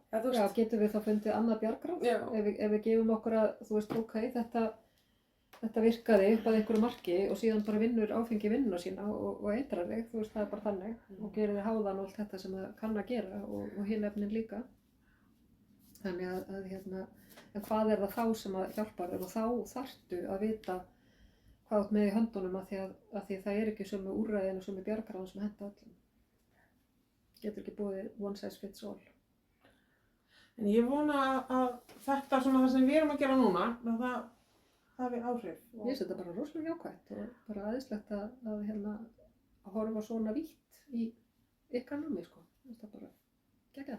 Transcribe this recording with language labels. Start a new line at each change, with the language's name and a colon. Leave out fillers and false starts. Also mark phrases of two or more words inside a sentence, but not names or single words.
Icelandic: Já, getum við þá fundið annað bjargráð? Ef við gefum okkur að, þú veist, ok, þetta virkaði upp að einhverju marki og síðan bara vinnur áfengi vinnuna sína og eitrar þig, þú veist, það er bara þannig og gerir þig háðan og allt þetta sem það kann að gera og hinn efnin líka. Þannig að en hvað er það þá sem að hjálpar þér og þá þarftu að vita hvað átt með í höndunum af því það er ekki sömu úrræðin og sömu bjargráðan sem henta öllum. Getur ekki búið
English: one size fits all.
Icelandic: En ég vona að þetta svona það sem við erum að gera núna, að það hafi áhrif. Ég finnst þetta bara rosalega jákvætt og bara æðislegt að horfa svona vítt í ykkar námi, sko. Það er bara geggjað.